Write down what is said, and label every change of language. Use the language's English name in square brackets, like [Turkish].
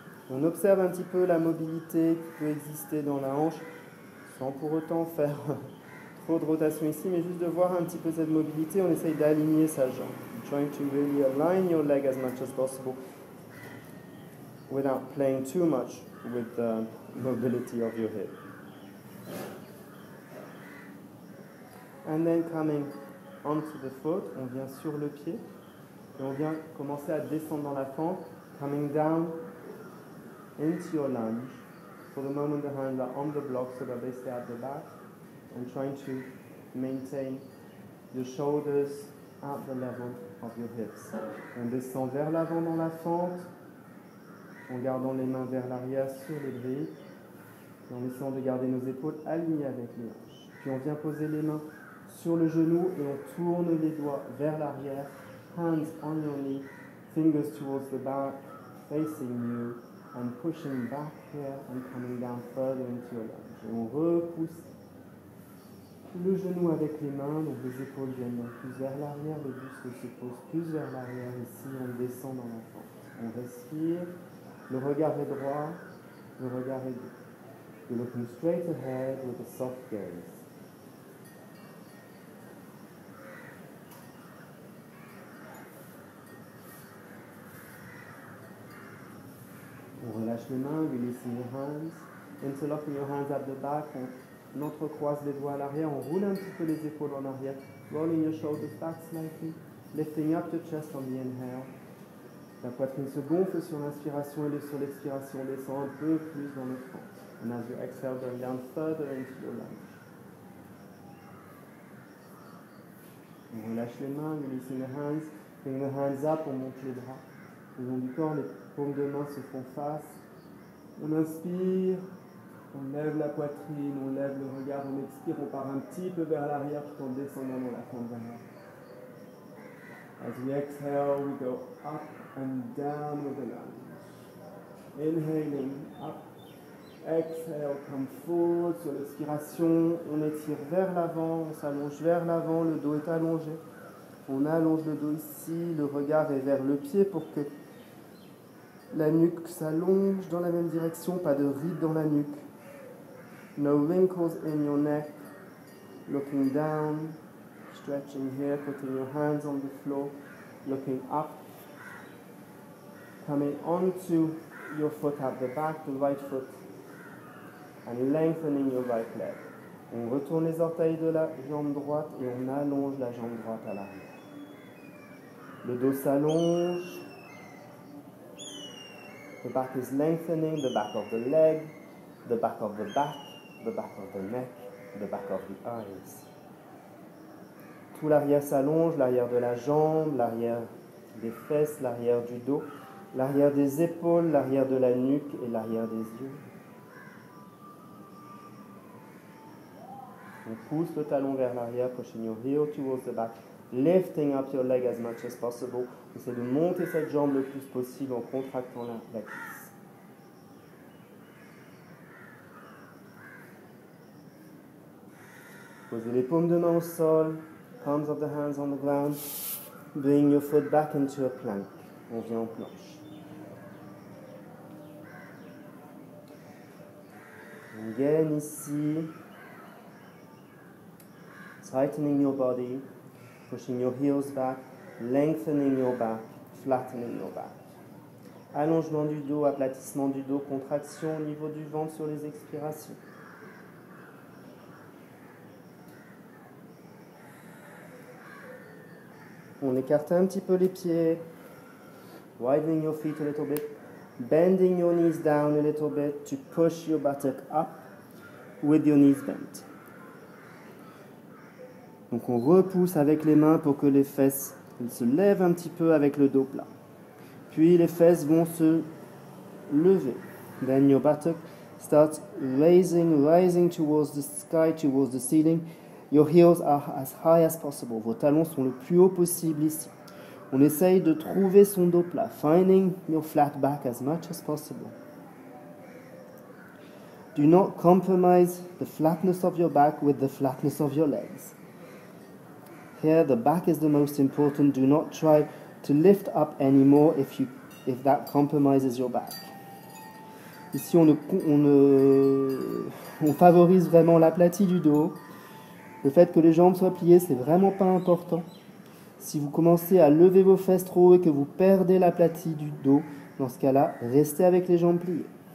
[French] On observe un petit peu la mobilité qui peut exister dans la hanche, sans pour autant faire trop de rotation ici, mais juste de voir un petit peu cette mobilité, on essaye d'aligner sa jambe. [English] Trying to really align your leg as much as possible without playing too much with the mobility of your hip. And then coming onto the foot, [French] on vient sur le pied et on vient commencer à descendre dans la fente, [English] coming down into your lunge. For the moment, the hands are on the block so that they stay at the back, and trying to maintain your shoulders at the level of your hips. [French] On descend vers l'avant dans la fente, en gardant les mains vers l'arrière sur les briques, et en essayant de garder nos épaules alignées avec les hanches. Puis on vient poser les mains sur le genou et on tourne les doigts vers l'arrière, [English] hands on your knee, fingers towards the back, facing you, and pushing back here and coming down further into your lunge. [French] Et on repousse le genou avec les mains, donc les épaules viennent plus vers l'arrière, le buste se pose plus vers l'arrière. Ici, on descend dans la fente. On respire, le regard est droit, le regard est doux. [English] You're looking straight ahead with a soft gaze. [French] On relâche les mains, [English] releasing your hands, interlocking your hands at the back, [French] on entrecroise les doigts à l'arrière, on roule un petit peu les épaules en arrière, [English] rolling your shoulders back slightly, lifting up your chest on the inhale. [French] La poitrine se gonfle sur l'inspiration et sur l'expiration, descend un peu plus dans le fond. [English] And as you exhale, going down further into your lunge. [French] On relâche les mains, [English] releasing the hands, bring the hands up, [French] on monte les bras. Le long du corps, les paumes de main se font face. On inspire, on lève la poitrine, on lève le regard, on expire, on part un petit peu vers l'arrière tout en descendant dans la fente vers l'arrière. [English] As we exhale, we go up and down with the lunge. Inhaling, up. Exhale, come forward. [French] Sur l'expiration, on étire vers l'avant, on s'allonge vers l'avant, le dos est allongé. On allonge le dos ici, le regard est vers le pied pour que la nuque s'allonge dans la même direction, pas de ride dans la nuque. [English] No wrinkles in your neck. Looking down, stretching here, putting your hands on the floor, looking up. Coming onto your foot at the back, the right foot, and lengthening your right leg. [French] On retourne les orteils de la jambe droite et on allonge la jambe droite à l'arrière. Le dos s'allonge. [English] The back is lengthening, the back of the leg, the back of the back, the back of the neck, the back of the eyes. [French] Tout l'arrière s'allonge, l'arrière de la jambe, l'arrière des fesses, l'arrière du dos, l'arrière des épaules, l'arrière de la nuque et l'arrière des yeux. On pousse le talon vers l'arrière, [English] pushing your heel towards the back, lifting up your leg as much as possible. [French] Essayez de monter cette jambe le plus possible en contractant la cuisse. Posez les paumes de main au sol, [English] palms of the hands on the ground. Bring your foot back into a plank. [French] On vient en planche. [English] Again [French] ici. [English] Tightening your body, pushing your heels back, lengthening your back, flattening your back. [French] Allongement du dos, aplatissement du dos, contraction au niveau du ventre sur les expirations. On écarte un petit peu les pieds, [English] widening your feet a little bit, bending your knees down a little bit to push your buttock up with your knees bent. [French] Donc on repousse avec les mains pour que les fesses se lèvent un petit peu avec le dos plat. Puis les fesses vont se lever. [English] Then your buttock starts rising towards the sky, towards the ceiling. Your heels are as high as possible. [French] Vos talons sont le plus haut possible ici. On essaye de trouver son dos plat. [English] Finding your flat back as much as possible. Do not compromise the flatness of your back with the flatness of your legs. Here, the back is the most important. Do not try to lift up anymore if that compromises your back. [French] Ici, on favorise vraiment l'aplati du dos. Le fait que les jambes soient pliées, c'est vraiment pas important. Si vous commencez à lever vos fesses trop haut et que vous perdez l'aplati du dos, dans ce cas-là, restez avec les jambes pliées.